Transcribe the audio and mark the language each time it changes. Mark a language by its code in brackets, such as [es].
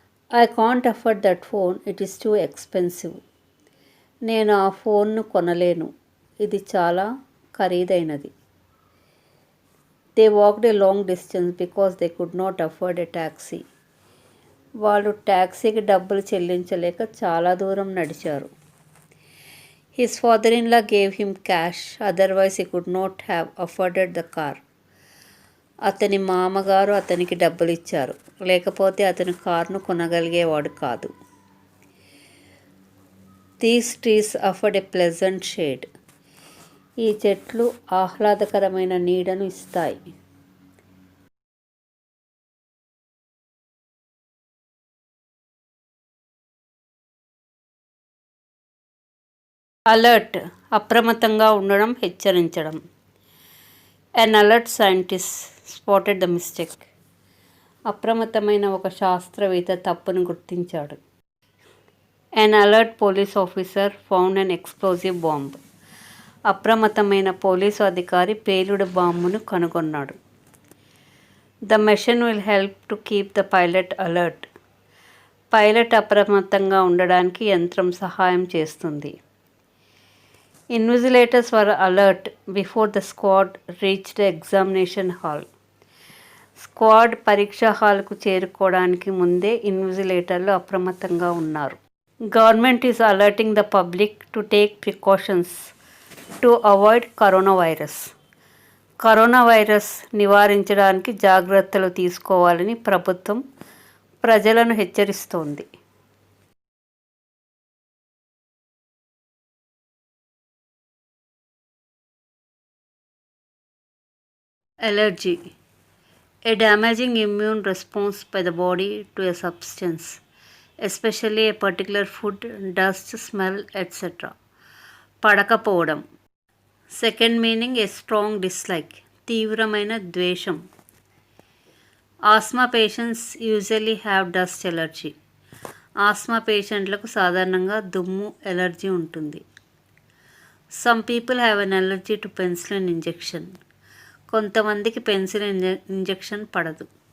[en] I can't afford that phone, it is too expensive. [te] నేను ఆ ఫోన్ను కొనలేను, ఇది చాలా ఖరీదైనది. [en] They walked a long distance because they could not afford a taxi. [te] వాళ్ళు ట్యాక్సీకి డబ్బులు చెల్లించలేక చాలా దూరం నడిచారు. [en] His father-in-law gave him cash, otherwise he could not have afforded the car. [te] అతని మామగారు అతనికి డబ్బులు ఇచ్చారు, లేకపోతే అతను కారును కొనగలిగేవాడు కాదు. [en] These trees offered a pleasant shade. [te] ఈ చెట్లు ఆహ్లాదకరమైన నీడను ఇస్తాయి. అలర్ట్, అప్రమత్తంగా ఉండడం, హెచ్చరించడం. [en] An alert scientist spotted the mistake. [te] అప్రమత్తమైన ఒక శాస్త్రవేత్త తప్పును గుర్తించాడు. [en] An alert police officer found an explosive bomb. [te] అప్రమత్తమైన పోలీసు అధికారి పేలుడు బాంబును కనుగొన్నాడు. [en] The machine will help to keep the pilot alert. [te] Pilot అప్రమత్తంగా ఉండడానికి యంత్రం సహాయం చేస్తుంది. [en] Invigilators were alert before the squad reached the examination hall. [te] Squad పరీక్షా హాల్కు చేరుకోవడానికి ముందే ఇన్విజిలేటర్లు అప్రమత్తంగా ఉన్నారు. [en] Government is alerting the public to take precautions to avoid corona virus. [te] Corona virus నివారించడానికి జాగ్రత్తలు తీసుకోవాలని ప్రభుత్వం ప్రజలను హెచ్చరిస్తోంది. [en] Allergy, a damaging immune response by the body to a substance, especially a particular food, dust, smell, etc. [te] పడకపోవడం. [en] second meaning a strong dislike, [te] తీవ్రమైన ద్వేషం. [en] Asthma patients usually have dust allergy. [te] Asma పేషెంట్లకు సాధారణంగా దుమ్ము ఎలర్జీ ఉంటుంది. [en] Some people have an allergy to penicillin injection. [te] కొంతమందికి penicillin injection పడదు.